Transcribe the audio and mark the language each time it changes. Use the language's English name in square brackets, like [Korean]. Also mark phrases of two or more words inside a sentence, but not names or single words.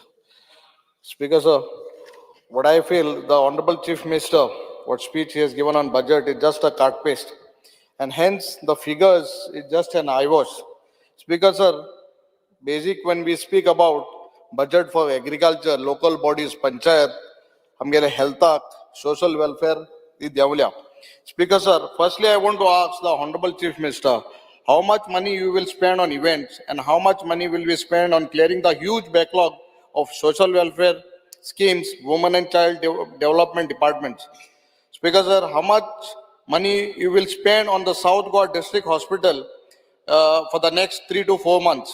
[English] Speaker sir, what I feel, the Honorable Chief Minister, what speech he has given on budget is just a cut paste. And hence the figures is just an eyewash. Speaker sir, basic when we speak about budget for agriculture, local bodies, panchayat, [Konkani] आमगेले हेल्थाक, [English] social welfare, [Konkani] ती देवल्या. [English] Speaker sir, firstly I want to ask the Honorable Chief Minister, how much money you will spend on events and how much money will we spend on clearing the huge backlog of social welfare schemes, women and child development departments. Speaker sir, how much money you will spend on the South Goa District Hospital for the next 3 to 4 months?